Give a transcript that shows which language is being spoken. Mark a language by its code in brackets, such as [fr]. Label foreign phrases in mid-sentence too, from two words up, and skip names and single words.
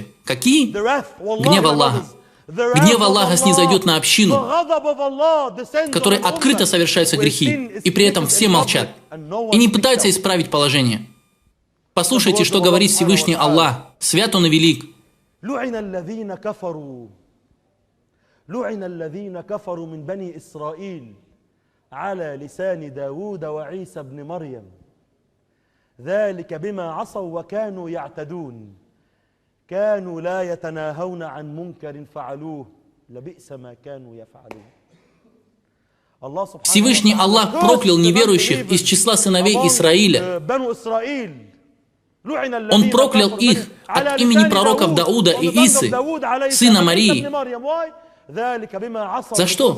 [ru] Какие? Гнев Аллаха. Гнев Аллаха снизойдет на общину, в которой открыто совершаются грехи, и при этом все молчат и не пытаются исправить положение. Послушайте, что говорит Всевышний Аллах, свят Он и велик. [ar] كانوا لا يتناهون عن منكر فعلوه لبئس ما كانوا يفعلون. [ru] Всевышний Аллах проклял неверующих из числа сыновей Исраиля. Он проклял их от имени пророков Дауда и Исы, сына Марии. За что?